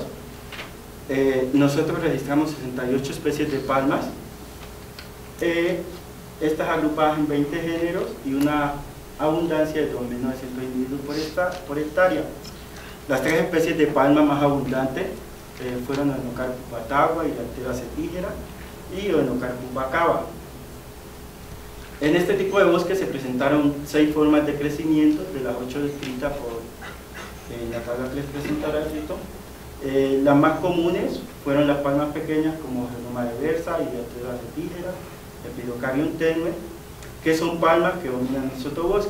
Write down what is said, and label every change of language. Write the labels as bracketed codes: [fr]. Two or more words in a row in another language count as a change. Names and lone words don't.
[es] Nosotros registramos 68 especies de palmas, estas agrupadas en 20 géneros y una abundancia de 2.900 individuos por hectárea. Las 3 especies de palma más abundantes fueron Oenocarpus batagua, Helianthera cetígera y Oenocarpus bacaba. En este tipo de bosque se presentaron 6 formas de crecimiento, de las 8 descritas por la tabla que les presentará escrito. Las más comunes fueron las palmas pequeñas como Genoma diversa, Helianthera cetígera, Epidocarium tenue, que son palmas que dominan el sotobosque.